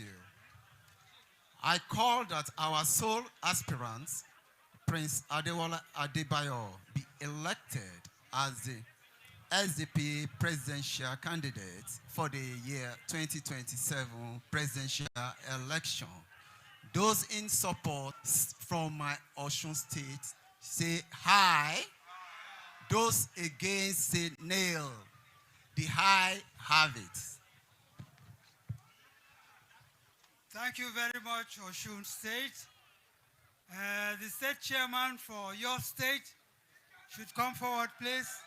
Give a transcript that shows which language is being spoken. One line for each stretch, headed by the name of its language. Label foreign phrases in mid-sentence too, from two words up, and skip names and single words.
English: I call that our sole aspirant, Prince Adebayo, be elected as the SDP presidential candidate for the year 2027 presidential election. Those in support from my Osun State say aye. Those against say nay. The ayes have it. Thank you very much, Osun State. The state chairman for your state should come forward, please.